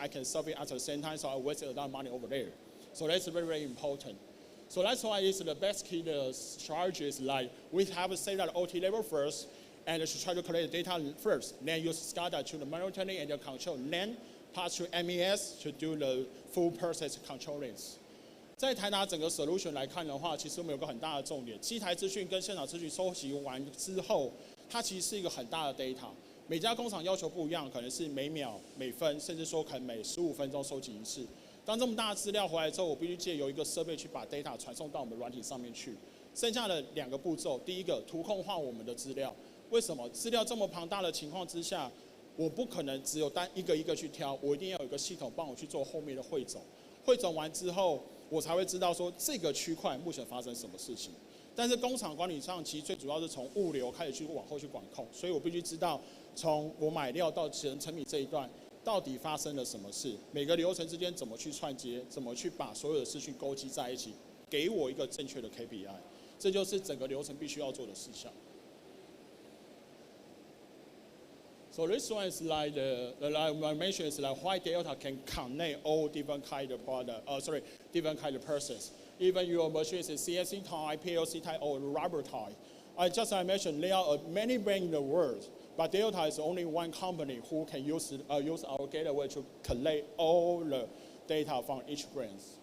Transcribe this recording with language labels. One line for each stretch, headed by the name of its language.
English: I can solve it at the same time, so I wasted a lot of money over there. So that's very, very important. So that's why it's the best key strategy is like we have to set that OT level first, and to try to collect the data first, then use SCADA to the monitoring and the control, then pass to MES to do the full process controlling.
Chinese: 在台达整个 solution 来看的话，其实我们有个很大的重点，机台资讯跟现场资讯收集完之后，它其实是一个很大的 data。每家工厂要求不一样，可能是每秒、每分，甚至说可能每15分钟收集一次。当这么大的资料回来之后，我必须借由一个设备去把 data 传送到我们软体上面去。剩下的2个步骤，第一个图控化我们的资料。为什么资料这么庞大的情况之下，我不可能只有单一个一个去挑，我一定要有一个系统帮我去做后面的汇总。汇总完之后，我才会知道说这个区块目前发生什么事情。但是工厂管理上，其实最主要是从物流开始去往后去管控，所以我必须知道从我买料到成品这一段到底发生了什么事，每个流程之间怎么去串接，怎么去把所有的资讯勾稽在一起，给我一个正确的 KPI， 这就是整个流程必须要做的事项。
English: So this one is like like I mentioned, is like why Delta can connect all different kind of product, different kind of process. Even your machine is CNC type, PLC type, or rubber type. I mentioned there are many brands in the world, but Delta is only one company who can use our gateway to collect all the data from each brand.